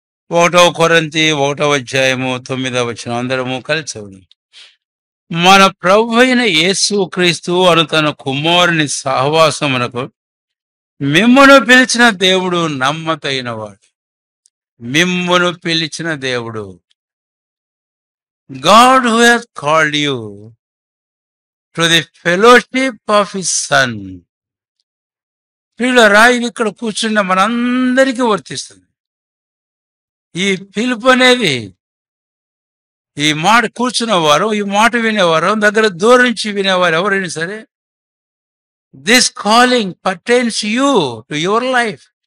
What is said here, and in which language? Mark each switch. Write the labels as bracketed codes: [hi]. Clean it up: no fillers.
[te] 1వ కొరింథీ 1వ అధ్యాయము 9వ వచనం అందరము కలిసి చదువుదాం. మన ప్రభు అయిన యేసు క్రీస్తు అను తన కుమారుని సహవాసమునకు మిమ్మును పిలిచిన దేవుడు నమ్మదగినవాడు. మిమ్మును పిలిచిన దేవుడు, [en] God who has called you to the fellowship of his son. [te] పిల్లరా, ఇది ఇక్కడ కూర్చున్న మనందరికీ వర్తిస్తుంది. ఈ పిలుపు అనేది, ఈ మాట కూర్చున్నవారు, ఈ మాట వినేవారు, దగ్గర దూరం నుంచి వినేవారు ఎవరైనా సరే, [en] This calling pertains you to your life.